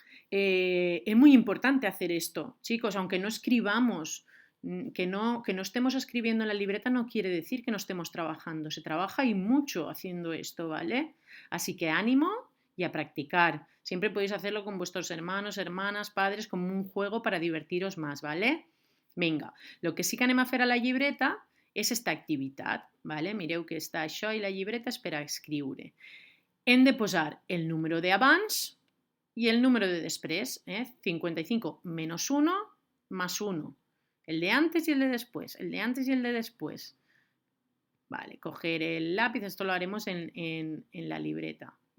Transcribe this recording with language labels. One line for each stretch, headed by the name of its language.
Spanish: Es muy importante hacer esto, chicos, aunque no escribamos, que no estemos escribiendo en la libreta no quiere decir que no estemos trabajando, se trabaja y mucho haciendo esto, ¿vale? Así que ánimo y a practicar. Siempre podéis hacerlo con vuestros hermanos, hermanas, padres, como un juego para divertiros más, ¿vale? Venga, lo que sí que
Catalan: anem a fer a la llibreta és esta activitat, ¿vale? Mireu que està això i la llibreta és per a escriure. Hem de posar el número d'abans
Spanish: y el número de después, 55 menos 1 más 1. El de antes y el de después, el de antes y el de después. Vale, coger el lápiz, esto lo haremos en la libreta.